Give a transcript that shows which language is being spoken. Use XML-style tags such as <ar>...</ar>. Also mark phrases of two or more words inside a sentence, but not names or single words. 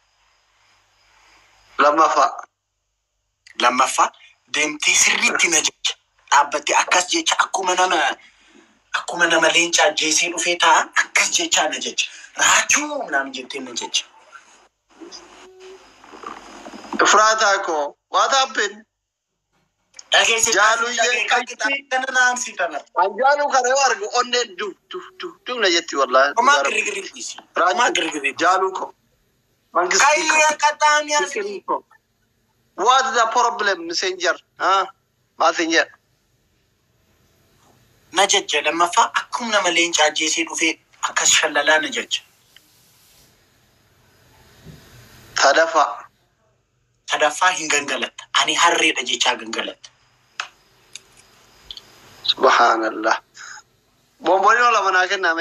<om>Lammaffaa deemtee sirriitti na jecha. Dhaabbattee akkas jecha akkuma nama leencaa jeesee dhufee ta'a akkas jechaa na jecha. Raachuu naam jettee na jecha. Efraataa ko.</om> <en>What happened?</en> <om>Jaalu Anjaalu kana yoo argu onneen duf na jetti wallahi. Homaa girigiri dhiisi. Jaalu ko. Kayyee qaxaamii asii.</om> <en>What is the problem, messenger?</en> <om>Messenger. Na jecha lammaffaa akkuma nama leencaa jeesee dhufee akkas shallalaa na jecha. Sadaffaa hin gangalatta. Ani harreedha jechaa gangalatta. Subhanallah. Bombolino lama naa kenname.</om>